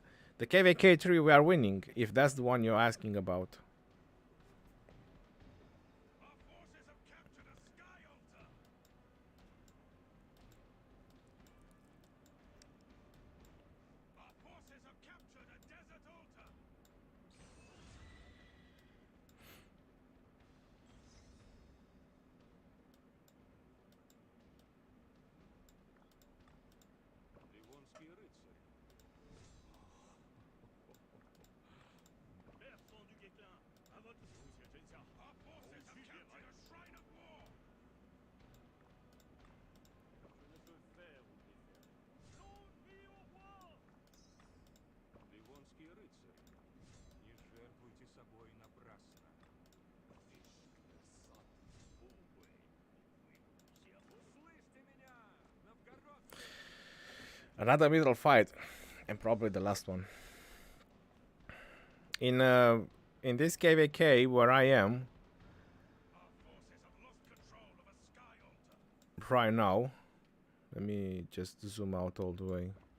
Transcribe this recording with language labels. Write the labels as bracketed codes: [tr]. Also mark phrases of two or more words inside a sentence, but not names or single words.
[en] The KVK 3 we are winning, if that's the one you're asking about. Our forces have captured a sky altar. Our forces have captured a desert altar. [ru] Ливонский рыцарь. [fr] Bertrand du Guesclin, à votre Monsieur Jensia. [en] Our forces have captured a shrine of war. [fr] Je ne peux faire ou défaire. Longue vie au roi. [ru] Ливонский рыцарь. Не жертвуйте собой напрасно. Услышьте меня, новгородцы! [en] Another middle fight, and probably the last one. In this KVK where I am Our forces have lost control of a sky altar. right now, let me just zoom out all the way.